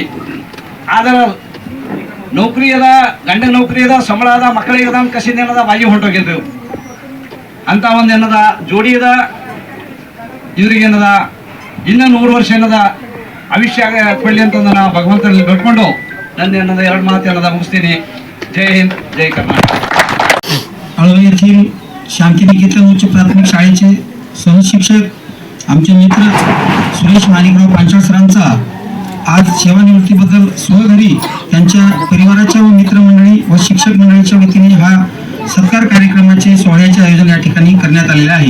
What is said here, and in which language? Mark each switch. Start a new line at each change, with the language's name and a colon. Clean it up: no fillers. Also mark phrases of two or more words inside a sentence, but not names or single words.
Kannada: ಆದ್ರ ನೌಕರಿ ಅದ, ಗಂಡ ನೌಕರಿ ಅದ, ಸಂಬಳ ಅದ, ಮಕ್ಕಳಿಗೆ ಅದ ಕಸಿದ ಏನದ ಬಾಯಿ ಹೊಂಟೋಗಿಲ್ರಿ ಇವ್ರು. ಅಂತ ಒಂದು ಏನದ ಜೋಡಿ ಅದ. ಇವ್ರಿಗೇನದ ಇನ್ನ 100 ವರ್ಷ ಏನದ ಆಯುಷ್ಯ ಕೊಡ್ಲಿ ಅಂತ ನಾ ಭಗವಂತನಲ್ಲಿ ಬೇಡ್ಕೊಂಡು ನನ್ನ ಏನದ 2 ಮಾತು ಏನದ ಮುಗಿಸ್ತೀನಿ.
Marathi: जय हिंद, जय कर्नाटक. आळवे येथील शांतिनिकेतन उच्च प्राथमिक शाळेचे सहशिक्षक आमचे मित्र सुरेश माणिकराव पांचाळ सरांचा आज सेवानिवृत्तीबद्दल स्वघरी त्यांच्या परिवाराच्या व मित्रमंडळी व शिक्षक मंडळीच्या वतीने हा सत्कार कार्यक्रमाचे सोहळ्याचे आयोजन या ठिकाणी करण्यात आलेले आहे.